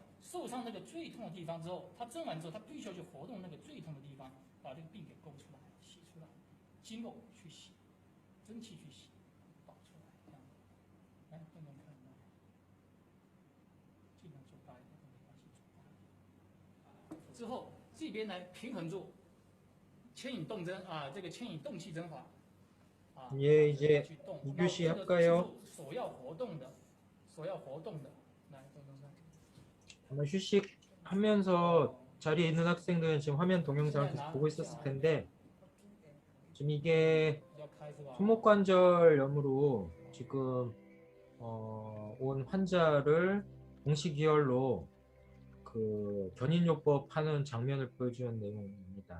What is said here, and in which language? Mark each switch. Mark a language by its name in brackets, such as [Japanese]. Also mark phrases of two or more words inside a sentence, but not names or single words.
[Chinese] 受伤那个最痛的地方之后，他针完之后，他必须要去活动那个最痛的地方，把这个病给勾出来、洗出来，经络去洗，真气去洗，导出来，这样。来，动动看，尽量做大一点都没关系，做大一点。之后这边来平衡住，牵引动针啊，这个牵引动气针法啊， [Korean] 예, 이제 [Chinese] 去动。 [Korean] 2교시 [Chinese] 那这个 [Korean] 할까요? [Chinese] 所要活动的，来动动看。 [Korean] 아마 휴식하면서 자리에 있는 학생들은 지금 화면 동영상을 계속 보고 있었을 텐데 지금 이게 손목관절염으로 지금 온 환자를 동시기혈로 그 견인요법 하는 장면을 보여주는 내용입니다.